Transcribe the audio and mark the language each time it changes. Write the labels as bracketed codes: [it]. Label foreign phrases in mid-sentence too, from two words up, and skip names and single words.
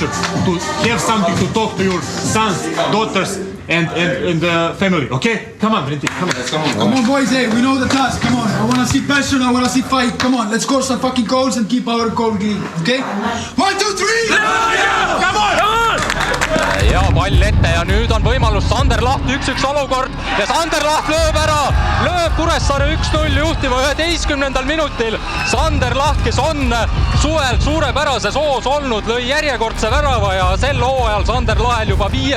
[en] To have something to talk to your sons, daughters, and family. Okay? Come on, Brinty. Come on. Let's go. Come on, boys. Hey, we know the task. Come on. I want to see passion. I want to see fight. Come on. Let's score some fucking goals and keep our goal clean. Okay? 1, 2, 3. Come on! [et] Ja pall ette ja nüüd on võimalus Sander Laht 1-1 olukord ja Sander Laht lööb ära, lööb Kuressaare 1-0 juhtima 11. minutil. Sander Laht, kes on suvel suurepärases hoos olnud, lõi järjekordse värava ja sel hooajal Sander Lahel juba 5.